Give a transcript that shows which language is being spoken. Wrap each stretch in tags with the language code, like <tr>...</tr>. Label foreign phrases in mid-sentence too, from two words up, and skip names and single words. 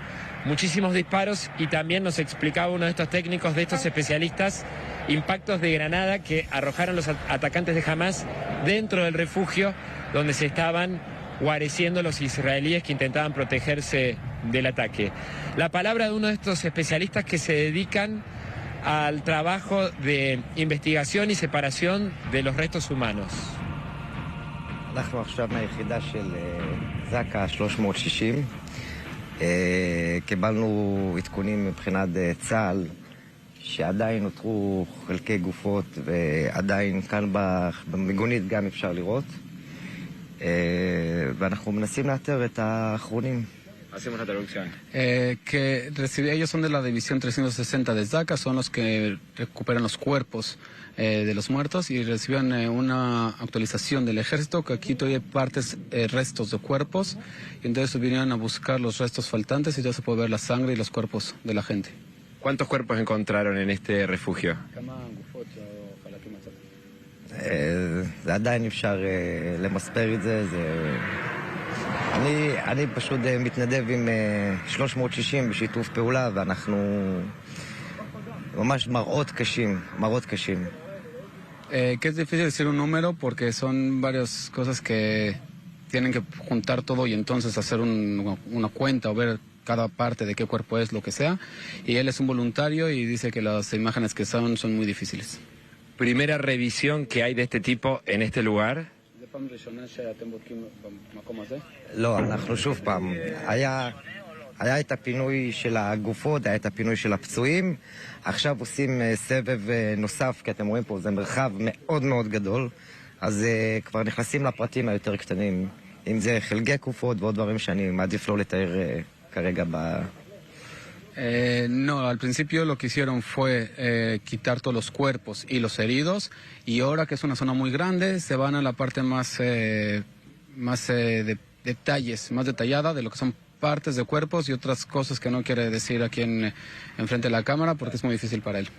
<es>Muchísimos disparos y también nos explicaba uno de estos técnicos, de estos especialistas, impactos de granada que arrojaron los atacantes de Hamas dentro del refugio donde se estaban guareciendo los israelíes que intentaban protegerse del ataque. La palabra de uno de estos especialistas que se dedican al trabajo de investigación y separación de los restos humanos.</es> <he>אנחנו עכשיו מהיחידה של זק"א 360. קיבלנו עדכונים מבחינת צה"ל שעדיין נותרו חלקי גופות ועדיין כאן במיגונית גם אפשר לראות. ואנחנו מנסים לאתר את האחרונים.</he> <es>Hacemos la traducción. Ellos son de la división 360 de Zaka, son los que recuperan los cuerpos de los muertos y recibieron una actualización del ejército que aquí todavía hay partes, restos de cuerpos, y entonces vinieron a buscar los restos faltantes y ya se puede ver la sangre y los cuerpos de la gente. ¿Cuántos cuerpos encontraron en este refugio?</es> <he>זה עדיין אפשר למספר את זה. אני פשוט מתנדב עם 360 בשיתוף פעולה, ואנחנו ממש מראות קשים.</he> <es>Que es difícil decir un número porque son varias cosas que tienen que juntar todo y entonces hacer una cuenta o ver cada parte de qué cuerpo es, lo que sea. Y él es un voluntario y dice que las imágenes que son muy difíciles. Primera revisión que hay de este tipo en este lugar.</es> <he>לא, אנחנו שוב פעם, היה את הפינוי של הגופות, היה את הפינוי של הפצועים, עכשיו עושים סבב נוסף, כי אתם רואים פה, זה מרחב מאוד מאוד גדול, אז כבר נכנסים לפרטים היותר קטנים, אם זה חלקי גופות ועוד דברים שאני מעדיף לא לתאר כרגע</he> <es>No, al principio lo que hicieron fue quitar todos los cuerpos y los heridos, y ahora que es una zona muy grande, se van a la parte más de detalles, más detallada de lo que son partes de cuerpos y otras cosas que no quiere decir aquí en frente de la cámara porque es muy difícil para él.</es>